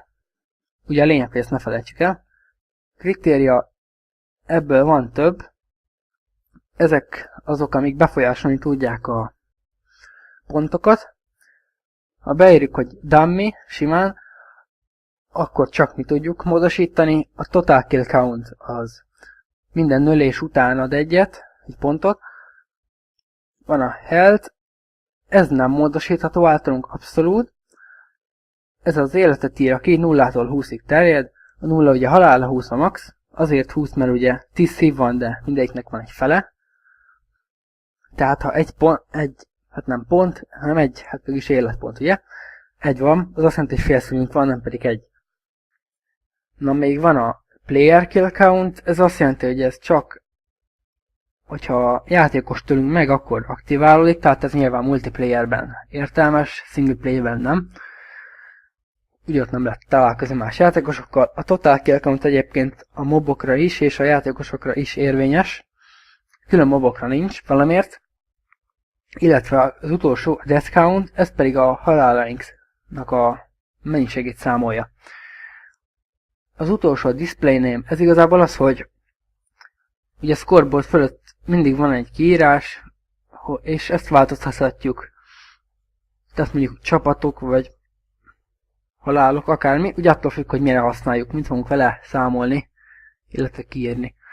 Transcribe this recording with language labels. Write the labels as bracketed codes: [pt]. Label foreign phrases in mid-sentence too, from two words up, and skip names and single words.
[hu] Ugye a lényeg, hogy ezt ne felejtsük el. Kritéria, ebből van több. Ezek azok, amik befolyásolni tudják a pontokat. Ha beírjuk, hogy dummy, simán, akkor csak mi tudjuk módosítani. A [en] total kill count [hu] az minden nölés után ad egy pontot. Van a health, ez nem módosítható általunk abszolút. Ez az életet írja ki, 0-tól 20-ig terjed. A 0 ugye halál, a 20 a max. Azért 20, mert ugye 10 szív van, de mindegyiknek van egy fele. Tehát ha hát nem pont, hanem hát mégis életpont, ugye? Egy van, az azt jelenti, hogy fél színünk van, nem pedig egy. Na még van a [en] player kill count, [hu] ez azt jelenti, hogy ez csak, hogyha a játékos tőlünk meg, akkor aktiválódik, tehát ez nyilván multiplayerben értelmes, [en] single playerben [hu] nem. Ugye ott nem lehet találkozni más játékosokkal. A [en] total kill count [hu] egyébként a mobokra is, és a játékosokra is érvényes. Külön mobokra nincs valamiért. Illetve az utolsó, a [en] death count, [hu] ez pedig a halálainknak a mennyiségét számolja. Az utolsó, a [en] display name, [hu] ez igazából az, hogy ugye a scoreboard fölött mindig van egy kiírás, és ezt változtathatjuk. Tehát mondjuk csapatok, vagy halálok, akármi, ugye attól függ, hogy mire használjuk, mint fogunk vele számolni, illetve kiírni.